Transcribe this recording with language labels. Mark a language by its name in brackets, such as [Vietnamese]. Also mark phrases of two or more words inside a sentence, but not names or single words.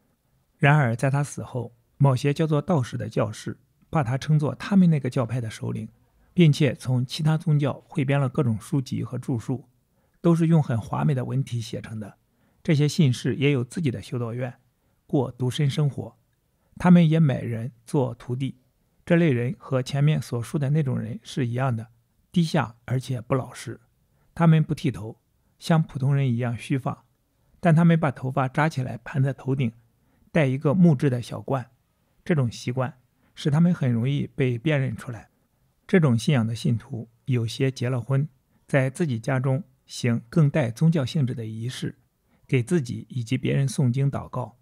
[Chinese] 然而在他死後，某些叫做道士的教士把他稱作他們那個教派的首領，並且從其他宗教彙編了各種書籍和著述，都是用很華美的文體寫成的。這些信士也有自己的修道院，過獨身生活。他們也買人做徒弟。這類人和前面所述的那種人是一樣的，低下而且不老實。他們不剃頭，像普通人一樣鬚髮，但他們把頭髮扎起來盤在頭頂，戴一個木質的小冠。這種習慣使他們很容易被辨認出來。這種信仰的信徒有些結了婚，在自己家中行更帶宗教性質的儀式，給自己以及別人誦經禱告。